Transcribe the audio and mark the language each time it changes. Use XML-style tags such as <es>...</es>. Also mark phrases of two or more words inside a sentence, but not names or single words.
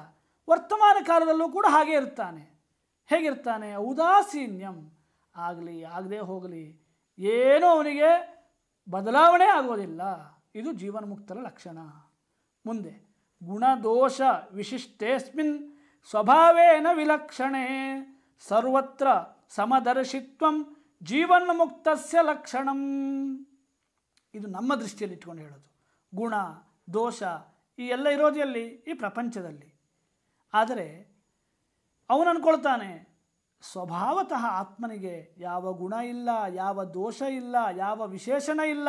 <kn>ವರ್ತಮಾನ ಕಾಲದಲ್ಲೂ ಕೂಡ ಹಾಗೆ ಇರ್ತಾನೆ. ಹೇಗಿರ್ತಾನೆ? ಔದಾಸೀನ್ಯಂ, ಆಗಲಿ ಆಗದೆ ಹೋಗಲಿ ಏನೂ ಅವನಿಗೆ ಬದಲಾವಣೆ ಆಗೋದಿಲ್ಲ. ಇದು ಜೀವನ್ಮುಕ್ತರ ಲಕ್ಷಣ. ಮುಂದೆ</kn> <sa>ಗುಣದೋಷ ವಿಶಿಷ್ಟೇಸ್ಮಿನ್ ಸ್ವಭಾವೇನ ವಿಲಕ್ಷಣೆ ಸರ್ವತ್ರ ಸಮದರ್ಶಿತ್ವಂ ಜೀವನ್ಮುಕ್ತಸ್ಯ ಲಕ್ಷಣಂ.</sa> <kn>ಇದು ನಮ್ಮ ದೃಷ್ಟಿಯಲ್ಲಿ ಇಟ್ಕೊಂಡು ಹೇಳೋದು. ಗುಣ ದೋಷ ಈ ಎಲ್ಲ ಇರೋದು ಎಲ್ಲಿ? ಈ ಪ್ರಪಂಚದಲ್ಲಿ. ಆದರೆ ಅವನು ಅಂದ್ಕೊಳ್ತಾನೆ ಸ್ವಭಾವತಃ ಆತ್ಮನಿಗೆ ಯಾವ ಗುಣ ಇಲ್ಲ, ಯಾವ ದೋಷ ಇಲ್ಲ, ಯಾವ ವಿಶೇಷಣ ಇಲ್ಲ.</kn>